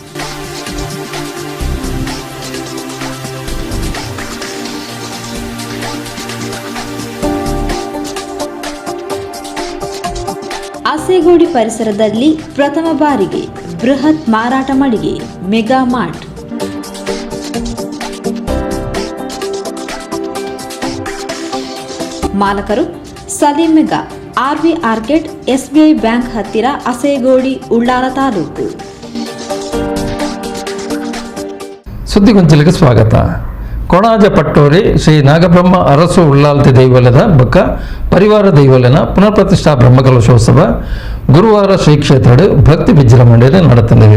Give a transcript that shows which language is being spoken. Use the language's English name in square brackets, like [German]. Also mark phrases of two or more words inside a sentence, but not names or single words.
[Kannada] ಆಸೆಗೋಡಿ ಪರಿಸರದಲ್ಲಿ ಪ್ರಥಮ ಬಾರಿಗೆ ಬೃಹತ್ ಮಾರಾಟ ಮಳಿಗೆ ಮೆಗಾ ಮಾರ್ಟ್. ಮಾಲಕರು ಸಲೀಂ ಮೆಗಾ, ಆರ್ವಿ ಆರ್ಕೆಟ್, ಎಸ್ಬಿಐ ಬ್ಯಾಂಕ್ ಹತ್ತಿರ, ಆಸೆಗೋಡಿ, ಉಳ್ಳಾಲ ತಾಲೂಕು. ಸುದ್ದಿಗೊಂಚಲಿಗೆ ಸ್ವಾಗತ. [Tulu] ಕೊಣಾಜ ಪಟ್ಟೋರಿ ಶ್ರೀ ನಾಗಬ್ರಹ್ಮ ಅರಸು ಉಳ್ಳಾಲ್ತಿ ದೈವಲದ ಬಕ್ಕ ಪರಿವಾರ ದೈವಲನ ಪುನರ್ ಪ್ರತಿಷ್ಠಾ ಬ್ರಹ್ಮಕಲಶೋತ್ಸವ ಗುರುವಾರ ಶ್ರೀ ಕ್ಷೇತ್ರ ಭಕ್ತಿ ವಿಜೃಂಭಣೆಯಲ್ಲಿ ನಡೆಯುತ್ತದೆ.